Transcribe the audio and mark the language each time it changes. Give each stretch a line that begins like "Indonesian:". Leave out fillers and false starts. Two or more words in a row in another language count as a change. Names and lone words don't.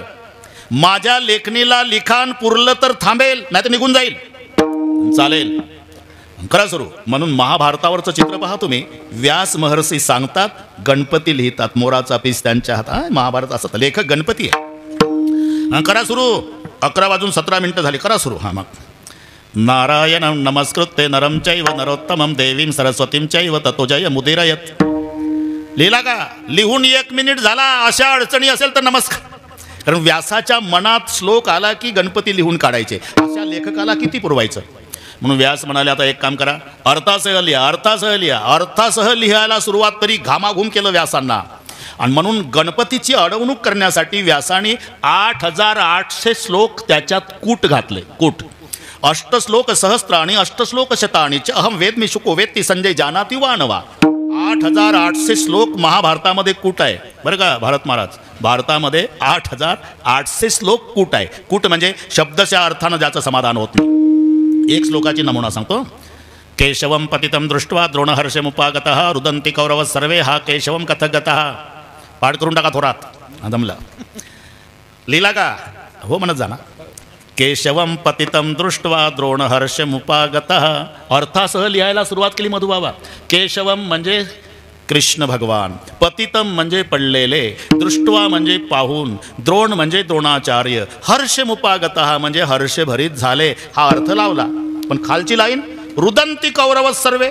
Marathi: माझ्या लेखणीला लिखाण पुरलं तर थांबेल, नाही तर निघून जाईल. चालेल, करा सुरू. म्हणून महाभारतावरचं चित्र पहा तुम्ही. व्यास महर्षी सांगतात, गणपती लिहितात. मोराचा पीस त्यांच्या हातात. महाभारत असं तर लेखक गणपती आहे. करा सुरू. 11:17 झाली. करा सुरू. हां, मग
Sanskrit: नारायणं नमस्कृत्य नरं चैव नरोत्तमं देवीं सरस्वतीं चैव ततो जय मुदीरयत.
Marathi: लिहिला का? लिहून 1 मिनिट झाला. अशा अडचणी असेल तर नमस्कार. कारण व्यासाच्या मनात श्लोक आला की गणपती लिहून काढायचे. अशा लेखकाला किती पुरवायचं? म्हणून व्यास म्हणाले, आता एक काम करा, अर्थासह लिहा. अर्थासह लिहा. अर्थासह लिहायला सुरुवात तरी घामाघूम केलं व्यासांना. आणि म्हणून गणपतीची अडवणूक करण्यासाठी व्यासाने 8800 श्लोक त्याच्यात कूट घातले. कूट.
Sanskrit: 8 श्लोक सहस्त्राणी 8 श्लोक शताणी च अहम वेद मी शुको वेत्ती संजय जानाति वा नवा.
Marathi: 8800 श्लोक महाभारतामध्ये कूट आहे बरं का भारत महाराज. भारतामध्ये 8800 श्लोक कूट आहे. कूट म्हणजे शब्दशः अर्थानं ज्याचं समाधान होत नाही. एक श्लोकाची नमुना सांगतो.
Sanskrit: केशवम पतितं दृष्ट्वा द्रोणहर्षमुपागतः रुदन्ति कौरव सर्वे हा केशवम कथगतः.
Marathi: पाठ करून टाका थोरात. दमला. लिहिला का? हो म्हणत जाना.
Sanskrit: केशवम पतितं दृष्ट्वा द्रोणहर्षमुपागतः.
Marathi: अर्थासह लिहायला सुरुवात केली मधुबाबा. केशवम म्हणजे कृष्ण भगवान, पतितम म्हणजे पडलेले, दृष्ट्वा म्हणजे पाहून, द्रोण म्हणजे द्रोणाचार्य, हर्षमुपागतः म्हणजे हर्षभरीत झाले. हा अर्थ लावला. पण खालची लाईन
Sanskrit: रुदंती कौरव सर्वे.